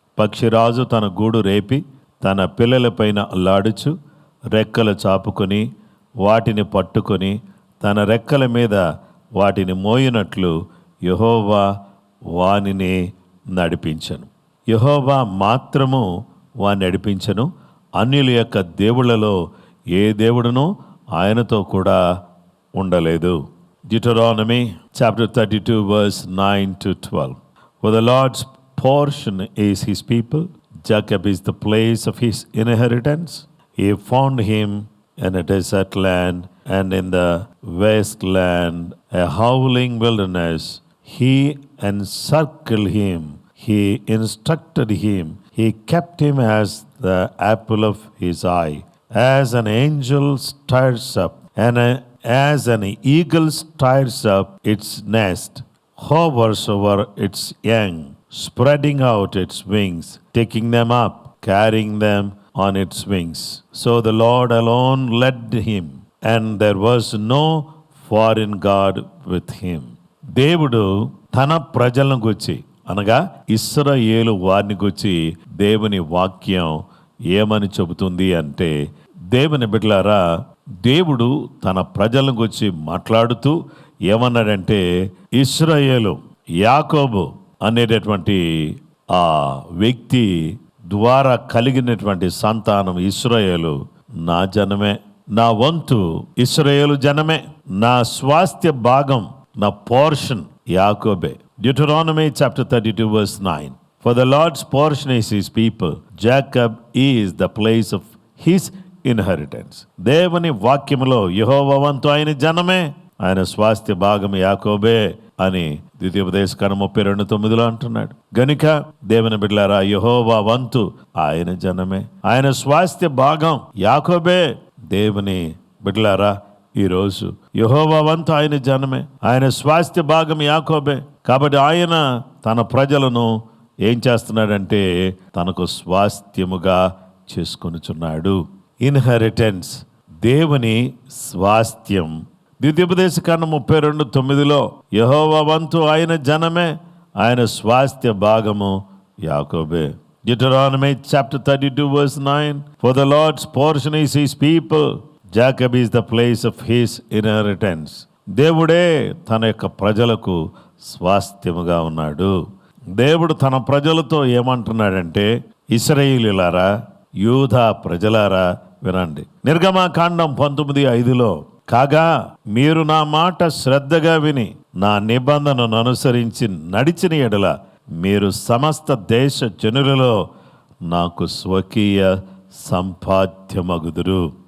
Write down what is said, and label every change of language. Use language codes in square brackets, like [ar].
[te] పక్షిరాజు తన గూడు రేపి తన పిల్లలపైన అల్లాడుచు రెక్కలు చాపుకొని వాటిని పట్టుకొని తన రెక్కల మీద వాటిని మోయినట్లు యెహోవా వానిని నడిపించెను. యెహోవా మాత్రము వాని నడిపించెను. అన్యుల యొక్క దేవుళ్ళలో ఏ దేవుడునూ ఆయనతో కూడా ఉండలేదు. [en] Deuteronomy chapter 32 verse 9 to 12. For the Lord's portion is his people, Jacob is the place of his inheritance. He found him in a desert land and in the wasteland, a howling wilderness. He encircled him, he instructed him, he kept him as the apple of his eye. As an angel stirs up and as an eagle stirs up its nest, hovers over its young, spreading out its wings, taking them up, carrying them on its wings. So the Lord alone led him, and there was no foreign God with him. [te] దేవుడు తన ప్రజలను గురించి అనగా ఇశ్రాయేలు వారిని గురించి దేవుని వాక్యం ఏమని చెబుతుంది అంటే, దేవుని బిడ్డలారా, దేవుడు తన ప్రజలను గురించి మాట్లాడుతూ ఏమన్నాడంటే, ఇశ్రాయేలు, యాకోబు అనేటటువంటి ఆ వ్యక్తి ద్వారా కలిగినటువంటి సంతానం ఇశ్రాయేలు నా జనమే, నా వంతు ఇశ్రాయేలు జనమే, నా స్వాస్థ్య భాగం, నా portion యాకోబే. [en] Deuteronomy chapter 32 verse 9. For the Lord's portion is his people. Jacob is the place of his inheritance. [te] దేవుని వాక్యములో యెహోవా వంతు ఆయన జనమే, ఆయన స్వాస్థ్య భాగం యాకోబే అని ద్వితీయోపదేశకాండం 32:9 అంటున్నాడు. గనుక దేవుని బిడ్డలారా, యెహోవా వంతు ఆయన జనమే, ఆయన స్వాస్థ్య భాగం యాకోబే. దేవుని బిడ్డలారా, ఈరోజు యెహోవా వంతు ఆయన జనమే, ఆయన స్వాస్థ్య భాగం యాకోబే. కాబట్టి ఆయన తన ప్రజలను ఏం చేస్తున్నాడంటే తనకు స్వాస్థ్యముగా చేసుకొనుచున్నాడు. ఇన్హెరిటెన్స్, దేవుని స్వాస్థ్యం. ద్వితీయోపదేశకాండం 32:9 యెహోవా వంతు ఆయన జనమే, ఆయన స్వాస్థ్య భాగము యాకోబే. [en] Deuteronomy chapter 32 verse 9. For the Lord's portion is his people. Jacob is the place of his inheritance. [te] దేవుడే తన యొక్క ప్రజలకు స్వాస్థ్యముగా ఉన్నాడు. దేవుడు తన ప్రజలతో ఏమంటున్నాడంటే, ఇశ్రాయేలీయులారా, యూదా ప్రజలారా వినండి. నిర్గమకాండం 19:5 కాగా మీరు నా మాట శ్రద్ధగా విని నా నిబంధనను అనుసరించి నడిచిన ఎడల మీరు సమస్త దేశ జనులలో నాకు స్వకీయ సంపాద్యమగుదురు.